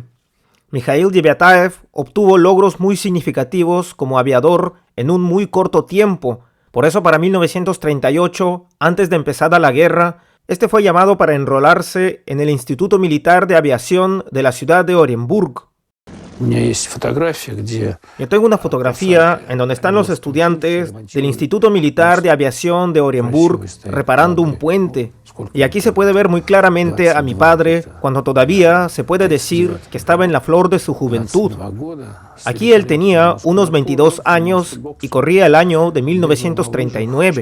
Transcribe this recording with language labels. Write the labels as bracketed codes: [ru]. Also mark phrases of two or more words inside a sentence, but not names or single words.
[es] Mikhail Debiataev obtuvo logros muy significativos como aviador en un muy corto tiempo. Por eso para 1938, antes de empezar la guerra, este fue llamado para enrolarse en el Instituto Militar de Aviación de la ciudad de Orenburg. [ru] У меня есть фотография, где [es] Yo tengo una fotografía en donde están los estudiantes del Instituto Militar de Aviación de Orenburg reparando un puente. Y aquí se puede ver muy claramente a mi padre cuando todavía se puede decir que estaba en la flor de su juventud. [ru] 22 года. [es] Aquí él tenía unos 22 años y corría el año de 1939.